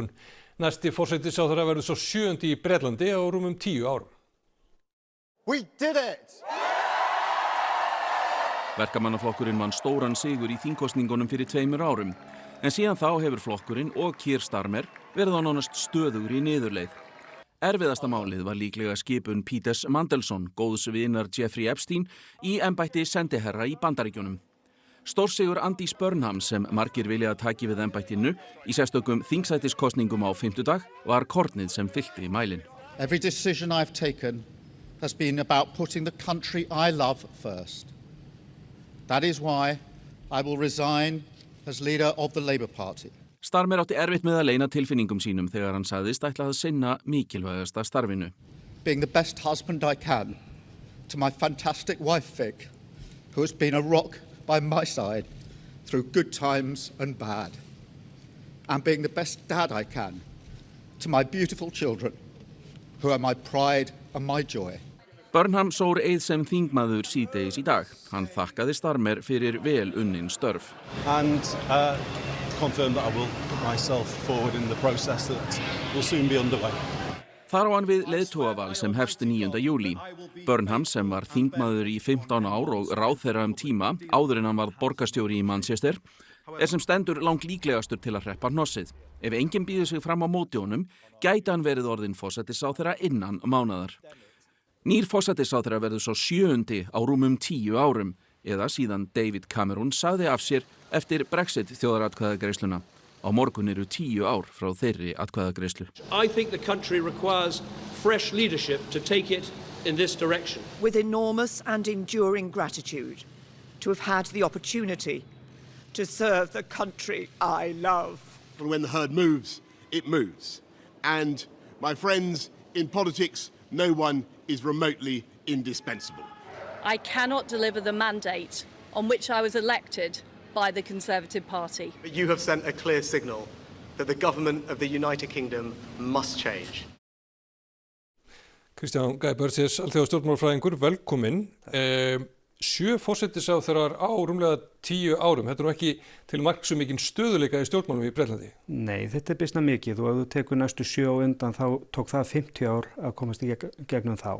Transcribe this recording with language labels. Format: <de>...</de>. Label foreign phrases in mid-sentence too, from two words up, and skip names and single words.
<is>Næsti forsætisráðherra verður svo 7. í Bretlandi á rúmum 10 árum.</is> <en>We did it!</en> <is>Verkamannaflokkurinn vann stóran sigur í þingkosningunum fyrir 2 árum. En síðan þá hefur flokkurinn og Keir Starmer verið á nánast stöðugri niðurleið. Erfiðasta málið var líklega skipun Peters Mandelson, góðs vinar Jeffrey Epstein, í embætti sendiherra í Bandaríkjunum. Stórsigur Andys Burnham sem margir vilja að taki við embættinu í sérstökum þingsætiskosningum á fimmtudag var kornið sem fyllti mælinn.</is> <en>Every decision I've taken has been about putting the country I love first. That is why I will resign as leader of the Labour Party.</en> <is>Starmer átti erfitt með að leyna tilfinningum sínum þegar hann sagðist ætla að sinna mikilvægasta starfinu.</is> <en>Being the best husband I can to my fantastic wife Vic, who has been a rock by my side through good times and bad. And being the best dad I can to my beautiful children, who are my pride and my joy.</en> <is>Burnham sór eið sem þingmaður síðdegis í dag. Hann þakkaði Starmer fyrir vel unnin störf.</is> <en>And confirm that I will put myself forward in the process that will soon be underway.</en> <is>Þar á hann við leiðtogaval sem hefst 9. júlí. Burnham sem var þingmaður í 15 ár og ráðherra tíma áður en hann varð borgarstjóri í Manchester sem stendur langt líklegastur til að hreppa hnossið. Ef enginn býður sig fram á móti honum, gæti hann verið orðinn forsætisráðherra innan mánaðar. Nýr forsætisráðherra verður svo 7. á rúmum 10 árum, eða síðan David Cameron sagði af sér eftir Brexit þjóðaratkvæðagreiðsluna. Á morgun eru 10 ár frá þeirri atkvæðagreiðslu.</is> <en>I think the country requires fresh leadership to take it in this direction. With enormous and enduring gratitude to have had the opportunity to serve the country I love. And when the herd moves, it moves. And my friends, in politics, no one is remotely indispensable. I cannot deliver the mandate on which I was elected by the Conservative Party. You have sent a clear signal that the government of the United Kingdom must change.</en> <is>Kristján Guy Burgess, alþjóðastjórnmálafræðingur, velkominn. 7 forsætisráðherrar á rúmlega 10 árum. Þetta er nú ekki til marks um mikinn stöðuleika í stjórnmálum í Bretlandi. Nei, þetta er býsna mikið og ef þú tekur næstu 7 á undan þá tók það 50 ár að komast í gegnum þá.</is>